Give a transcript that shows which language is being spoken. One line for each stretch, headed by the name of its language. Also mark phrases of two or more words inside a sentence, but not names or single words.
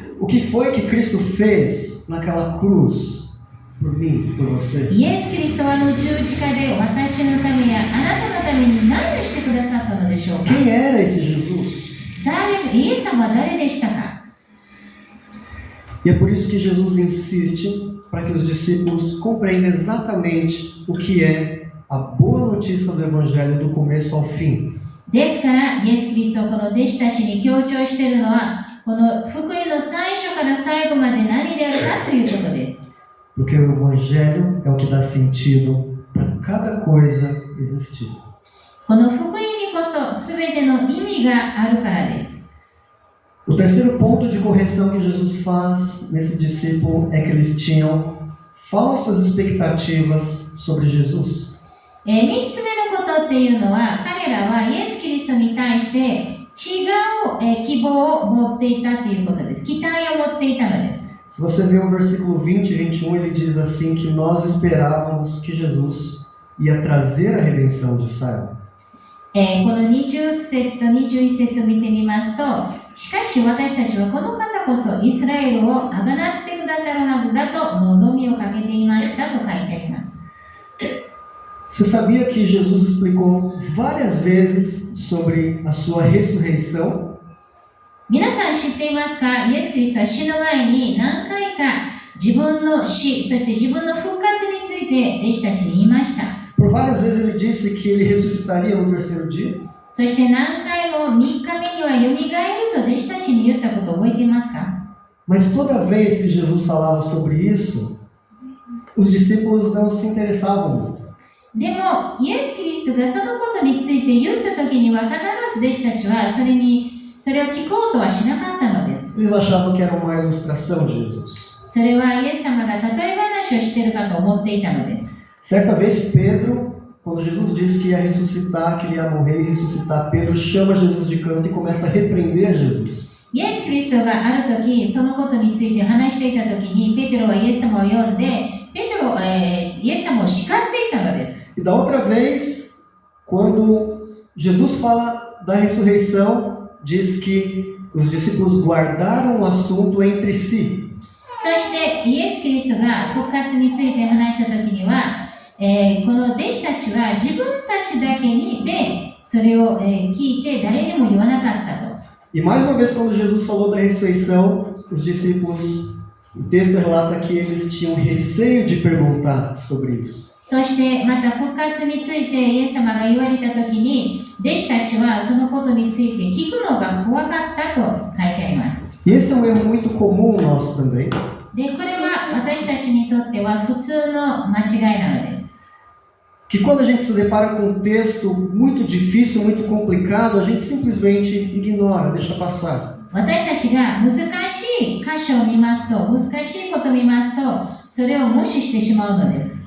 Portuguese: O que foi que Cristo fez naquela cruz por mim, por você?
Japanese: イエス・キリストは十字架で私のためやあなたのために何をしてくださったのでしょうか。
Portuguese: Quem era esse Jesus?
Japanese: イエス様は誰でしたか。
Portuguese: E é por isso que Jesus insiste para que os discípulos compreendam exatamente o que é a boa notícia do Evangelho do começo ao fim.
Japanese: ですから、イエス・キリストはこの弟子たちに強調しているのは、この福音の最初から最後まで何であるかということです。
Portuguese: Porque o Evangelho é o que dá sentido para cada coisa existir.
Japanese: この福音にこそ全ての意味があるからです。
Portuguese: O terceiro ponto de correção que Jesus faz nesse discípulo é que eles tinham falsas expectativas sobre Jesus.
Japanese: 3 つ目のことっていうのは、彼らはイエス・キリストに対して違う希望を持っていたということです。期待を持っていたのです。
Portuguese: Se você ver o versículo 20 e 21, ele diz assim que nós esperávamos que Jesus ia trazer a redenção de Israel.
Japanese: この20節と21節を見てみますと、しかし私たちはこの方こそイスラエルをあがなってくださるはずだと望みをかけていましたと書いてあります。
Portuguese: Você sabia que Jesus explicou várias vezes sobre a sua ressurreição?
Japanese: 皆さん知っていますか？イエス・キリストは死の前に何回か自分の死、そして自分の復活について弟子たちに言いました。
Portuguese: Por várias vezes ele disse que ele ressuscitaria no terceiro dia.
Japanese: そして何回も3日目にはよみがえると弟子たちに言ったことを覚えていますか？
Portuguese: Mas toda vez que Jesus falava sobre isso, os discípulos não se interessavam muito.
Japanese: でも、イエス・キリストがそのことについて言ったときには必ず弟子たちはそれを聞こうとはしなかったのです。
Portuguese: Eles achavam que era uma ilustração de Jesus.
Japanese: それはイエス様が例え話をしているかと思っていたのです。
Portuguese: Certa vez Pedro, quando Jesus disse que ia ressuscitar, que ele ia morrer e ressuscitar, Pedro chama Jesus de canto e começa a repreender Jesus.
Japanese: イエス・キリストがあるとき、そのことについて話していたときに、ペテロはイエス様を呼んで、イエス様を叱っていたのです。
Portuguese: E da outra vez, quando Jesus fala da ressurreição, diz que os discípulos guardaram o assunto entre si.
Japanese: そしてイエス・キリストが復活について話したときには、この弟子たちは自分たちだけでそれを聞いて誰にも言わなかったと。
Portuguese: E mais uma vez, quando Jesus falou da ressurreição, os discípulos, o texto relata que eles tinham receio de perguntar sobre isso.
Japanese: そしてまた復活についてイエス様が言われたときに、弟子たちはそのことについて聞くのが怖かったと書いてあります。
Portuguese: E esse é um erro muito comum nosso também.
Japanese: で、これは私たちにとっては普通の間違いなのです。
Portuguese: Que quando a gente se depara com um texto muito difícil, muito complicado, a gente simplesmente ignora, deixa passar.
Japanese: 私たちが難しい箇所を見ますと、難しいことを見ますと、それを無視してしまうのです。